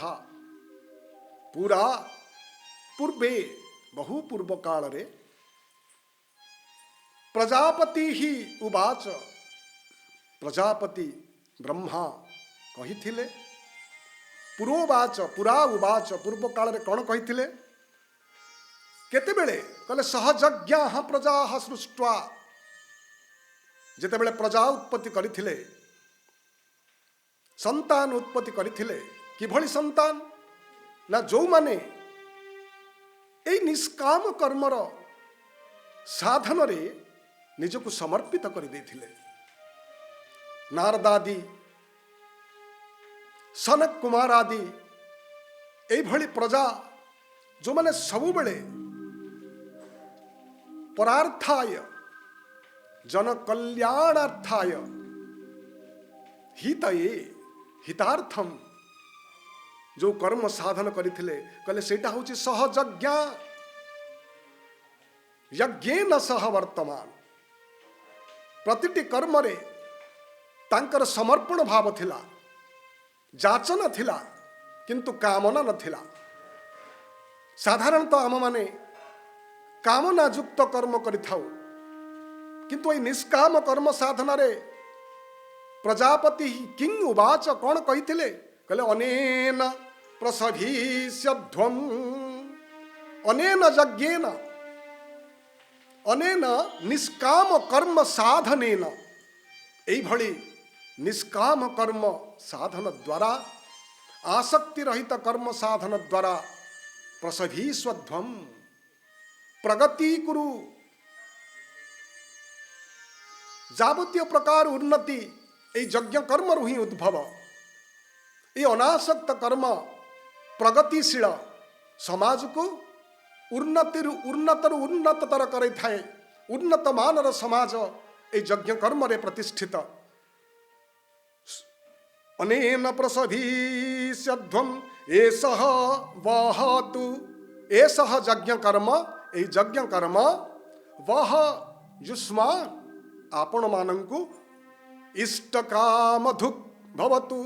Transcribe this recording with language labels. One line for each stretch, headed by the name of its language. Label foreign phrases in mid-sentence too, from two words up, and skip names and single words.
Odia: ପୂରା ପୂର୍ବେ ବହୁ ପୂର୍ବ କାଳ ରେ
Sanskrit: प्रजापति ही उवाच,
Odia: ପ୍ରଜାପତି ବ୍ରହ୍ମା କହିଥିଲେ।
Sanskrit: पुरोवाच पुरा उवाच,
Odia: ପୂର୍ବ କାଳ ରେ କଉଣ କହିଥିଲେ କେତେବେଳେ କହିଲେ
Sanskrit: सहजज्ञाः प्रजाः सृष्ट्वा।
Odia: ଯେତେବେଳେ ପ୍ରଜା ଉତ୍ପତ୍ତି କରିଥିଲେ, ସନ୍ତାନ ଉତ୍ପତ୍ତି କରିଥିଲେ। କିଭଳି ସନ୍ତାନ ନା ଯୋ ମାନେ ଏଇ ନିଷ୍କାମ କର୍ମର ସାଧନ ରେ ନିଜକୁ ସମର୍ପିତ କରି ଦେଇଥିଲେ। ନାରଦାଦି, ସନକ କୁମାର ଆଦି ଏଇ ଭଳି ପ୍ରଜା ଯୋ ମାନେ ସବୁ ବେଳେ
Sanskrit: परार्थाय जन कल्याणार्थाय हितये हितार्थम
Odia: ଯୋ କର୍ମ ସାଧନ କରିଥିଲେ, କହିଲେ ସେଟା ହେଉଛି ସହଜଜ୍ଞ।
Sanskrit: यज्ञेन सह वर्तमान।
Odia: ପ୍ରତିଟି କର୍ମ ରେ ତାଙ୍କର ସମର୍ପଣ ଭାବ ଥିଲା, ଯାଚନ ଥିଲା, କିନ୍ତୁ କାମନା ନଥିଲା। ସାଧାରଣତଃ ଆମ ମାନେ କାମନା ଯୁକ୍ତ କର୍ମ କରିଥାଉ, କିନ୍ତୁ ଏ ନିଷ୍କାମ କର୍ମ ସାଧନ ରେ
Sanskrit: प्रजापति किंग उवाच
Odia: କଉଣ କହିଥିଲେ, କହିଲେ
Sanskrit: अनेन प्रसभीष्यध्वं अनेन यज्ञेन अनेन निष्काम कर्म साधनेन।
Odia: ଏଇ ଭଳି ନିଷ୍କାମ କର୍ମ ସାଧନ ଦ୍ୱାରା, ଆସକ୍ତି ରହିତ କର୍ମ ସାଧନ ଦ୍ୱାରା ପ୍ରସଭୀଷ୍ୟଧ୍ୱଂ ପ୍ରଗତି କୁରୁ। ଯାବତୀୟ ପ୍ରକାର ଉନ୍ନତି ଏ ଯଜ୍ଞ କର୍ମ ରୁ ହିଁ ଉଦ୍ଭବ। ଏ ଅନାସକ୍ତ କର୍ମ ପ୍ରଗତିଶୀଳ ସମାଜ କୁ ଉନ୍ନତର ଉନ୍ନତତର କରେ ଥାଏ। ଉନ୍ନତ ମାନର ସମାଜ ଏ ଯଜ୍ଞ କର୍ମ ରେ ପ୍ରତିଷ୍ଠିତ।
Sanskrit: अनेन प्रसभीष्यध्वं एषः वहतु। एषः यज्ञ कर्म, ए यज्ञ कर्म वह युष्मान्
Odia: ଆପଣ ମାନଙ୍କୁ
Sanskrit: इष्ट कामधुक् भवतु।